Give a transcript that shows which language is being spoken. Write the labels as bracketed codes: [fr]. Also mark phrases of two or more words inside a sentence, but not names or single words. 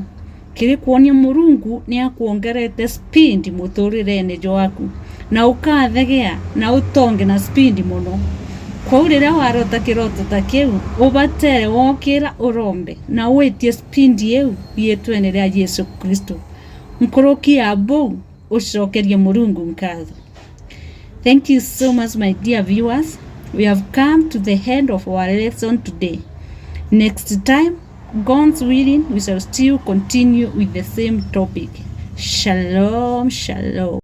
[mer] Kiri kuonia Murungu ni akuongerete speed muturirene waku na ukathegea na utonge na speed muno. Kwa urira warota kiroto ta kiu ubatere wokira urombe na witie speed yeu yetwene ria Yesu Kristo mkuruki abu ucokerie Murungu nkatho. [en] Thank you so much my dear viewers. We have come to the end of our lesson today. Next time, God's willing, we shall still continue with the same topic. [he] Shalom, shalom.